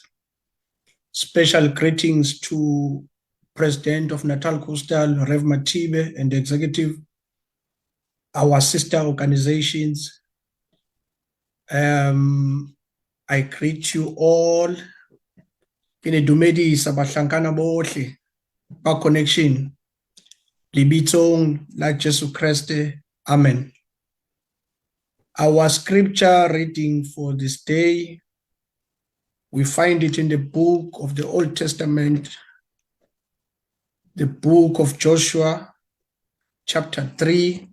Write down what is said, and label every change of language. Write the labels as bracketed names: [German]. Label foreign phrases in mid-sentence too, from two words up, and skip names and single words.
[English] Special greetings to President of Natal Coastal, Rev Matibe, and the Executive, our sister organizations. I greet you all. [Southern Sotho] Kine dumedisa bahlankana bohle ba connection. Libitong la Jesu Christe. Amen. [English] Our scripture reading for this day, we find it in the book of the Old Testament, the book of Joshua, chapter 3.